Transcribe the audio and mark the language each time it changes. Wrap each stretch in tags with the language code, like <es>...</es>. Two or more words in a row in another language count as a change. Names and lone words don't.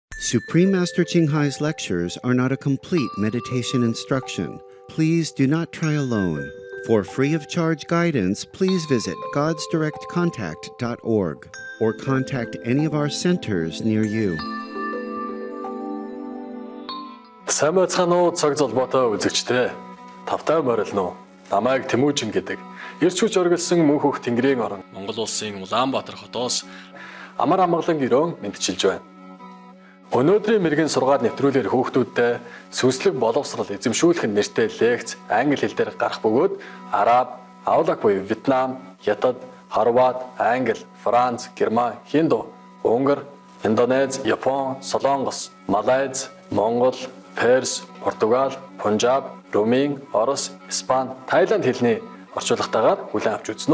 <en>Supreme Master Qinghai's lectures are not a complete meditation instruction. Please do not try alone. For free of charge guidance, please visit godsdirectcontact.org or contact any of our centers near you.</en> <mn>Сайн байцгаана уу цаг золбоотой үзэгчдээ. Тавтай морилно уу? Намайг Тэмүүжин гэдэг. Ирч хүч оргилсан мөнхөх Тэнгэрийн орон Монгол улсын Улаанбаатар хотоос амар амгалан гэрөө мэдчилж байна. Өнөөдрийн мэрэгэн сургаал нэвтрүүлгээр хүүхдүүдтэй сүнслэг боловсрол эзэмшүүлэх нэртэй лекц англи хэл дээр гарах бөгөөд Араб, Авлаг буюу Вьетнам, Хятад, Хорват, Англи, Франц, Герман, Хинду, Унгар, Индонез, Япон, Солонгос, Малайз, Монгол, Перс, Португал, Пунжаб, Румын, Орос, Испани, Тайланд хэлний орчуулгатайгаар хүлээн авч үзнэ.</mn>